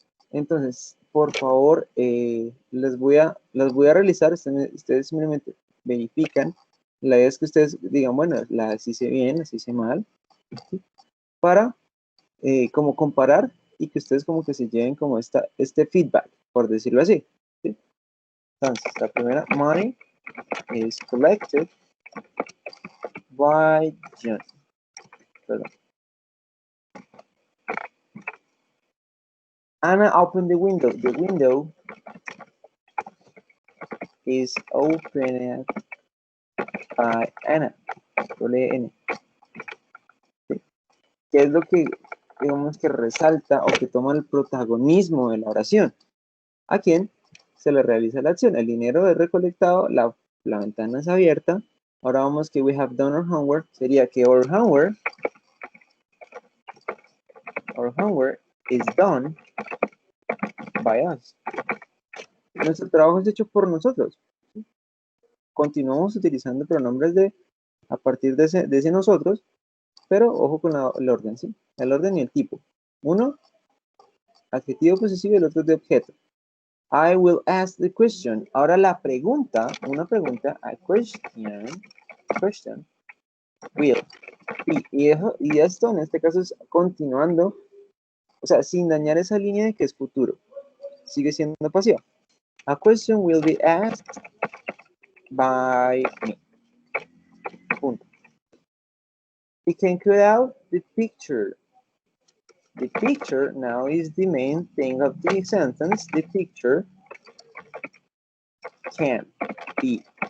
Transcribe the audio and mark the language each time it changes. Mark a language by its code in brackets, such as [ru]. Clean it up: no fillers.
[es] Entonces, por favor, las voy a realizar. Ustedes simplemente verifican. La idea es que ustedes digan, bueno, las hice bien, las hice mal, ¿sí? Para como comparar y que ustedes como que se lleven como este feedback, por decirlo así, ¿sí? Entonces, la primera, [en] money is collected by John. [es] Perdón. [en] Anna opened the window. The window is opened by Anna. [es] Doble N. ¿Sí? ¿Qué es lo que, digamos, que resalta o que toma el protagonismo de la oración? ¿A quién se le realiza la acción? El dinero es recolectado, la ventana es abierta. Ahora vamos que [en] we have done our homework. [es] Sería que [en] our homework is done by us. [es] Nuestro trabajo es hecho por nosotros. Continuamos utilizando pronombres a partir de ese nosotros, pero ojo con el orden, ¿sí? El orden y el tipo. Uno, adjetivo posesivo y el otro de objeto. [en] I will ask the question. [es] Ahora la pregunta, una pregunta, [en] a question will be. [es] Y esto en este caso es continuando, o sea, sin dañar esa línea de que es futuro. Sigue siendo pasiva. [en] A question will be asked by me. Punto. We can cut out the picture. The picture now is the main thing of the sentence. The picture can be.